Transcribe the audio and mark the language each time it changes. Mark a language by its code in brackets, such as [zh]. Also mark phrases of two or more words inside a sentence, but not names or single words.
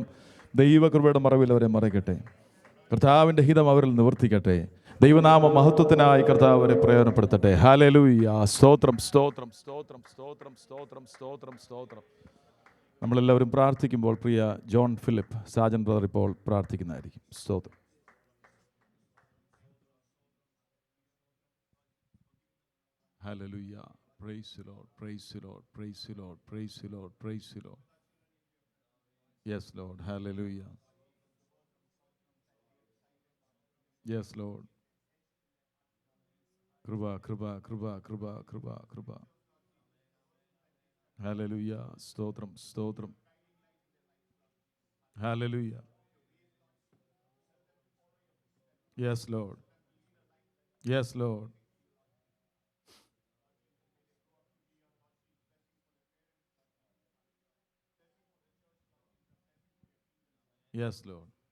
[ml] ദൈവകൃപയുടെ മറവിൽ അവരെ മറയ്ക്കട്ടെ. കർത്താവിൻ്റെ ഹിതം അവരിൽ നിവർത്തിക്കട്ടെ. ദൈവനാമ മഹത്വത്തിനായി കർത്താവ് അവരെ പ്രയോജനപ്പെടുത്തട്ടെ. ഹല്ലേലൂയ. സ്തോത്രം, സ്തോത്രം, സ്തോത്രം, സ്തോത്രം, സ്തോത്രം, സ്തോത്രം, സ്തോത്രം. നമ്മളെല്ലാവരും പ്രാർത്ഥിക്കുമ്പോൾ പ്രിയ ജോൺ ഫിലിപ്പ് സാജൻ ബ്രദർ ഇപ്പോൾ പ്രാർത്ഥിക്കുന്നതായിരിക്കും. സ്തോത്രം. [en] Hallelujah. Praise the Lord. Praise the Lord. Praise the Lord. Praise the Lord. Praise the Lord. Yes, Lord. Hallelujah. Yes, Lord. [ml] കൃപ, കൃപ, കൃപ, കൃപ, കൃപ, കൃപ. Hallelujah. സ്തോത്രം, സ്തോത്രം. [en] Hallelujah. Yes, Lord. Yes, Lord. Yes, Lord.